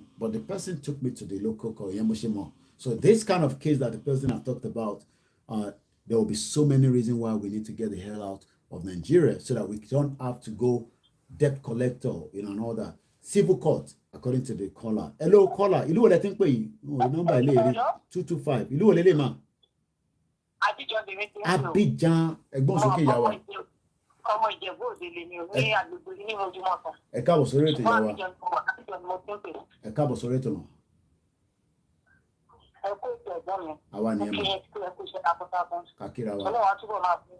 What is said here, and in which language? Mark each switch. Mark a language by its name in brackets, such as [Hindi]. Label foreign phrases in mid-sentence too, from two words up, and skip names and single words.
[English] But the person took me to the local called Yamoshimo. So this kind of case that the person I've talked about, there will be so many reasons why we need to get the hell out of Nigeria so that we don't have to go debt collector, you know, and all that. Civil court, according to the caller. Hello, caller. [Yoruba] Ilu wo le tin pe yi? Number ile 225. Ilu wo le ma? Abidjan. Ẹ̀gbọ́n sókè ìyá wa. Ọmọ Ìjẹ̀bú Òde lè ní oní àgbègbè ní Ojúmọ̀tán. Ẹ káàbọ̀ sórí ètò ìyá wa. Ẹ káàbọ̀ sórí ètò náà. Ẹ kó ètò ẹ̀gbọ́n mi. Àwa ni ẹ mọ̀. Ẹ kó iṣẹ́ takuntakun. Kàkíra wa. Ọlọ́run á túbọ̀ máa fún.